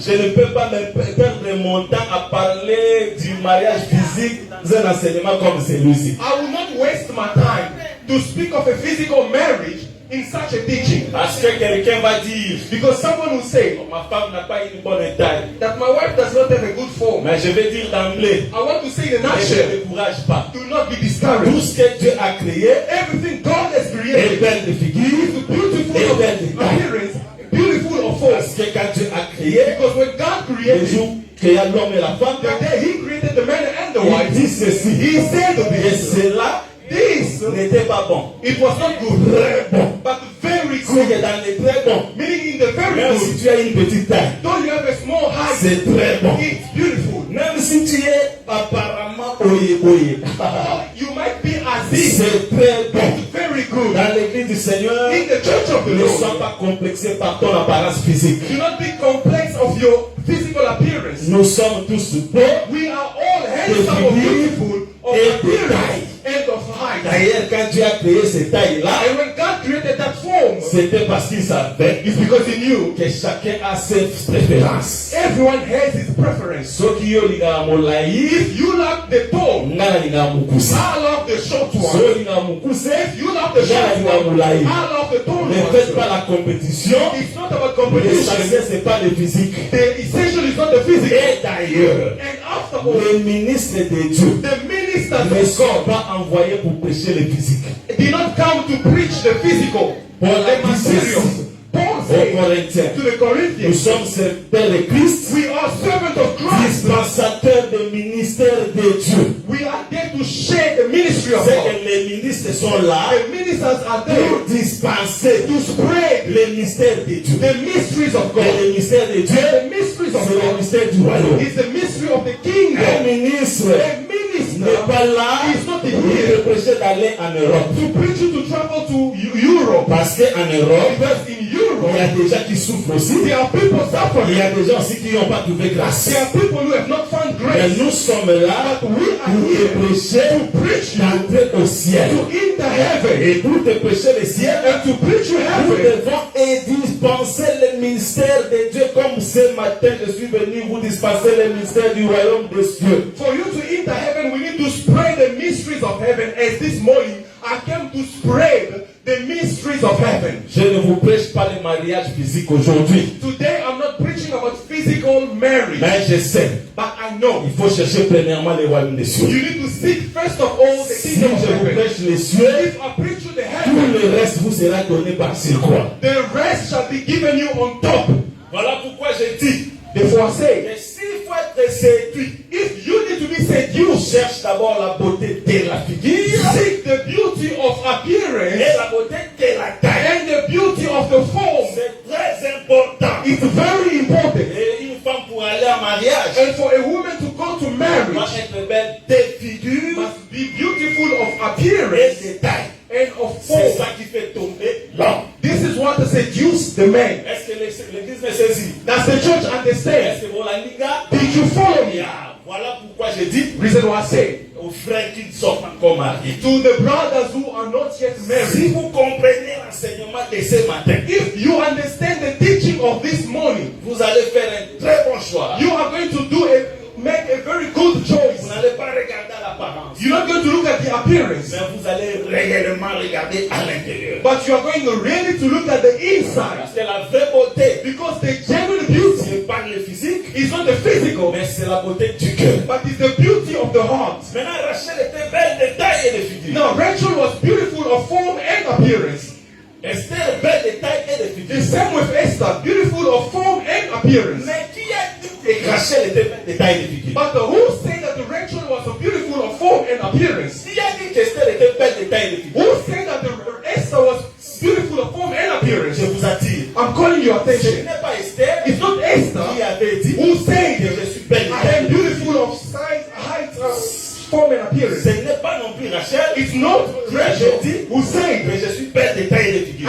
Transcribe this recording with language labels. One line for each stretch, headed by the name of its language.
French: Je ne peux pas me perdre mon temps à parler du mariage physique dans un enseignement comme celui-ci.
English: I will not waste my time to speak of a physical marriage in such a teaching.
French: Parce que quelqu'un va dire,
English: Because someone will say
French: ma femme n'a pas une bonne taille.
English: that my wife does not have a good form.
French: Mais je vais dire d'emblée,
English: I want to say in a
French: ne
English: nutshell,
French: te décourage pas.
English: do not be
French: Tout
English: discouraged.
French: ce que Dieu a créé
English: Everything God has
French: est
English: created
French: belle de figure.
English: is beautiful
French: Et
English: of
French: belle de taille.
English: appearance, beautiful of form.
French: Parce que quand Dieu a créé,
English: Because when God
French: le
English: created,
French: jour créa l'homme et la femme,
English: the day He created the man and the
French: il
English: wife,
French: dit ceci.
English: He said to
French: Et
English: this,
French: cela
English: this,
French: n'était pas bon.
English: it was not good,
French: Très bon.
English: but very
French: Si
English: good.
French: c'est dans les très bons,
English: Meaning in the very
French: même
English: good,
French: si tu as une petite taille,
English: though you have a small height,
French: c'est très bon.
English: it's beautiful.
French: Même si tu es apparemment oye.
English: You might be as if
French: C'est très bon.
English: it's very good.
French: Dans l'église du Seigneur,
English: In the church of the
French: ne sois
English: Lord,
French: pas complexé par ton apparence physique.
English: do not be complex of your physical appearance.
French: Nous sommes tous beaux.
English: We are all handsome or beautiful of appearance and of height.
French: D'ailleurs, quand Dieu a créé ces tailles-là,
English: And when God created that form,
French: c'était parce qu'il savait
English: it's because He knew
French: que chacun a ses préférences.
English: everyone has his preference.
Lingala: Soki yo linga molai,
English: If you love the tall,
Lingala: nga linga mukuse.
English: I love the short one.
Lingala: So linga mukuse,
English: If you love the short one, I love the tall
French: ne faites pas
English: one.
French: la compétition.
English: It's not about
French: L'essentiel
English: competition.
French: c'est pas le physique.
English: The essential is not the physical.
French: Et d'ailleurs,
English: And after all,
French: les ministres de Dieu
English: the ministers
French: ne
English: of
French: sont
English: God
French: pas envoyés pour prêcher le physique.
English: did not come to preach the physical,
French: Paul a
English: the
French: dit
English: material.
French: ceci
English: Paul
French: aux
English: said
French: Corinthiens.
English: to the
French: Nous
English: Corinthians,
French: sommes serviteurs de Christ,
English: we are servants of Christ.
French: dispensateurs du ministère de Dieu.
English: We are there to share the ministry of
French: C'est
English: God.
French: que les ministres sont là
English: The ministers are
French: pour
English: there
French: dispenser
English: to spread
French: le mystère de Dieu.
English: the mysteries of
French: Et
English: God.
French: le mystère de Dieu,
English: The mysteries of
French: c'est le
English: God
French: mystère du royaume.
English: is the mystery of the
French: Un
English: kingdom.
French: ministre
English: A
French: n'est
English: minister
French: pas là
English: is not
French: pour
English: here
French: te prêcher d'aller en Europe.
English: to preach you to travel to Europe.
French: Parce qu'en Europe,
English: Because in
French: il y
English: Europe,
French: a des gens qui souffrent aussi.
English: there are people
French: Il y
English: suffering.
French: a des gens aussi qui n'ont pas trouvé grâce.
English: There are people who have not found
French: Mais
English: grace.
French: nous sommes là
English: But we are
French: pour te
English: here
French: prêcher d'entrer au ciel.
English: to enter heaven
French: Et pour te prêcher le ciel,
English: and to preach you
French: nous
English: heaven.
French: devons dispenser le ministère de Dieu comme ce matin je suis venu vous dispenser le ministère du royaume des cieux.
English: For you to enter heaven, we need to spread the mysteries of heaven. As this morning, I came to spread the mysteries of heaven.
French: Je ne vous prêche pas le mariage physique aujourd'hui.
English: Today, I'm not preaching about physical marriage,
French: Mais je sais,
English: but I know
French: il faut chercher premièrement le royaume des cieux.
English: you need to seek first of all the
French: Si
English: kingdom of
French: je vous
English: heaven.
French: prêche les cieux,
English: If I preach you the
French: tout
English: heaven,
French: le reste vous sera donné par surcroît.
English: the rest shall be given you on top.
French: Voilà pourquoi je dis
English: Therefore, I say,
French: que s'il faut être séduit,
English: if you need to be seduced,
French: cherche d'abord la beauté de la figure
English: seek the beauty of
French: et
English: appearance
French: la beauté de la taille.
English: and the beauty of the form.
French: C'est très important.
English: It's very important.
French: Et une femme pour aller en mariage
English: And for a woman to go to
French: doit
English: marriage
French: être belle de figure
English: must be beautiful of
French: et
English: appearance
French: de taille.
English: and of
French: C'est
English: form.
French: ça qui fait tomber l'homme.
English: This is what seduces the man.
French: Est-ce que l'église me saisit?
English: Does the church understand?
French: Est-ce que vous la liga?
English: Did you follow me?
French: Yeah. Voilà pourquoi je dis
English: Reason why I say,
French: aux frères qui ne sont pas encore mariés.
English: To the brothers who are not yet
French: Si
English: married,
French: vous comprenez l'enseignement de ce matin,
English: if you understand the teaching of this morning,
French: vous allez faire un très bon choix.
English: you are going to make a very good
French: Vous
English: choice.
French: n'allez pas regarder à l'apparence,
English: You're not going to look at the appearance,
French: mais vous allez réellement regarder à l'intérieur.
English: but you are going to really to look at the inside.
French: Parce que la vraie beauté,
English: Because the genuine beauty
French: c'est pas le physique,
English: is not the physical,
French: mais c'est la beauté du cœur.
English: but it's the beauty of the heart.
French: Maintenant, Rachel était belle de taille et de figure.
English: Now, Rachel was beautiful of form and appearance.
French: Esther, belle de taille et de
English: The
French: figure.
English: same with Esther, beautiful of form and appearance.
French: Mais qui a dit que Rachel était belle de taille et de figure?
English: But who said that Rachel was a beautiful of form and appearance?
French: Qui a dit qu'Esther était belle de taille et de figure?
English: Who said that Esther was beautiful of form and appearance?
French: Je vous attire.
English: I'm calling your
French: Ce
English: attention.
French: n'est pas Esther
English: It's not
French: qui
English: Esther
French: avait dit
English: who said,
French: que je suis belle de
English: I
French: taille
English: am
French: et de figure.
English: beautiful of size, height, form and appearance.
French: Ce n'est pas non plus Rachel
English: It's not Rachel who said,
French: que je suis belle de taille et de figure.